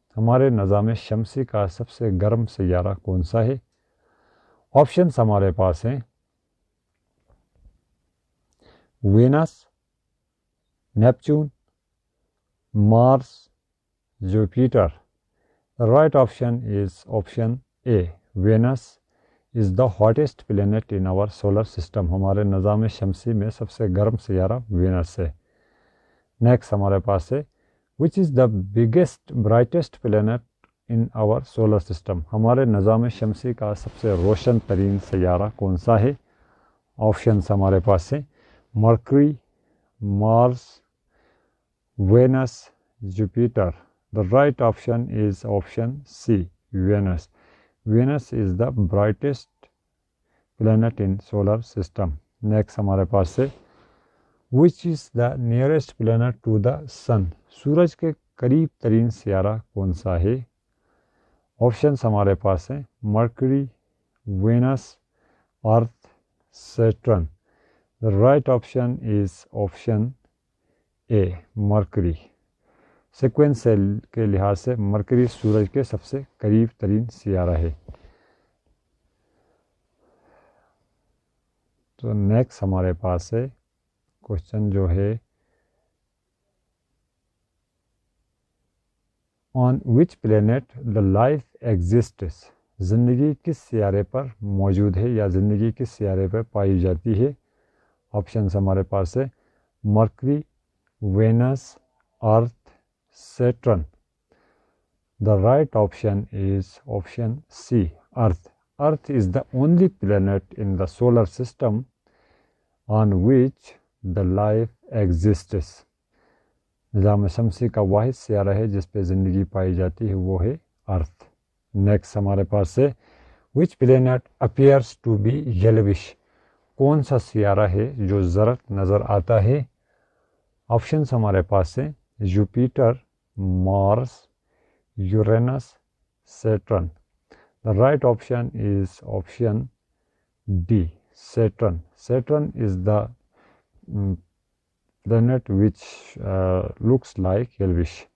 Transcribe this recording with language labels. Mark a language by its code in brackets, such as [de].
[ur] ہمارے نظام شمسی کا سب سے گرم سیارہ کون سا ہے؟ آپشنس ہمارے پاس ہیں Venice, Neptune, Mars, Jupiter. [en] Right option is option A. Venus is the hottest planet in our solar system. [ur] ہمارے نظام شمسی میں سب سے گرم سیارہ وینس ہے. نیکسٹ ہمارے پاس ہے [en] Which is the biggest brightest planet in our solar system. [ur] ہمارے نظام شمسی کا سب سے روشن ترین سیارہ کون سا ہے؟ آپشنس ہمارے پاس ہیں mercury, Mars, Venice, Jupiter. [en] The right option is option C, Venus. Venus is the brightest planet in solar system. [ur] Next ہمارے پاس ہے [en] Which is the nearest planet to the sun. [ur] سورج کے قریب ترین سیارہ کون سا ہے؟ آپشنس ہمارے پاس ہیں mercury, Venice, earth, Saturn. [en] The right option is option A, Mercury. [ur] Sequence کے لحاظ سے مرکری سورج کے سب سے قریب ترین سیارہ ہے. تو نیکسٹ ہمارے پاس ہے کوشچن جو ہے [en] On which planet the life exists. [ur] زندگی کس سیارے پر موجود ہے یا زندگی کس سیارے پر پائی جاتی ہے؟ آپشنس ہمارے پاس ہے mercury, Venice, earth, Saturn. [en] The right option is option C, Earth. Earth is the only planet in the solar system on which the life exists. [ur] نظام شمسی کا واحد سیارہ ہے جس پہ زندگی پائی جاتی ہے، وہ ہے ارتھ. نیکسٹ ہمارے پاس ہے [en] Which planet appears to be yellowish. [ur] کون سا سیارہ ہے جو زرد نظر آتا ہے؟ آپشنس ہمارے پاس ہیں Jupiter, Mars, یورینس، Saturn. [en] The right option is option D, Saturn. Saturn is the planet which looks like yellowish.